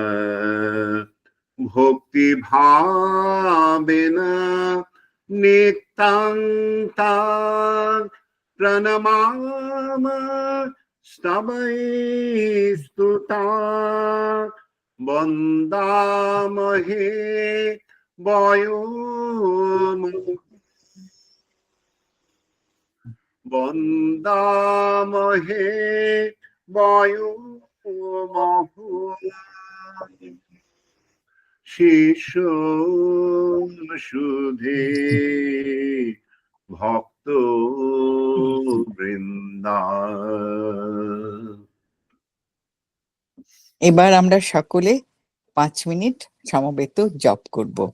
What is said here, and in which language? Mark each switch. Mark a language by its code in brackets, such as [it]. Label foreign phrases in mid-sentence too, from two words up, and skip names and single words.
[sa] भक्ति भावेना नित्यं तां प्रणमामि स्तवैस्तुता। वन्दामहे वन्दामहे শিষ্য সুধে ভক্ত বৃন্দা। [bn] এবার আমরা সকলে 5 মিনিট সমবেত জপ করব।